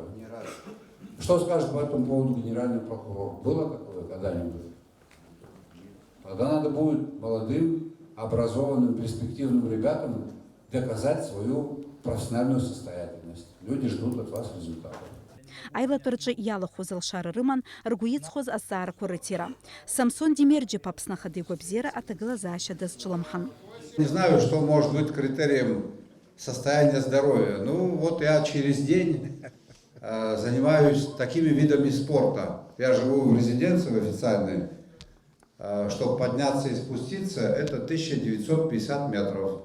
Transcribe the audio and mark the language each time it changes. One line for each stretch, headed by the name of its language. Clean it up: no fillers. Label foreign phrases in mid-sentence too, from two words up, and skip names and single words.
Russian: Не раз. Что скажет по этому поводу генеральный прокурор? Было такое когда-нибудь? Тогда надо будет молодым, образованным, перспективным ребятам доказать свою профессиональную состоятельность. Люди ждут от вас результатов.
Abkhazian: Аилатәырҿы иалахәыз алшара рыман, ргәы иҵхоз азҵаарақәа рытира. Самсон Демерџьиԥ Аԥсны Ахадеи агәабзиара аҭагылазаашьа дазҿлымҳан.
Russian: Не знаю, что может быть критерием состояния здоровья. Ну, вот я через день занимаюсь такими видами спорта. Я живу в резиденции официальной. Чтобы подняться и спуститься, это 1950 метров.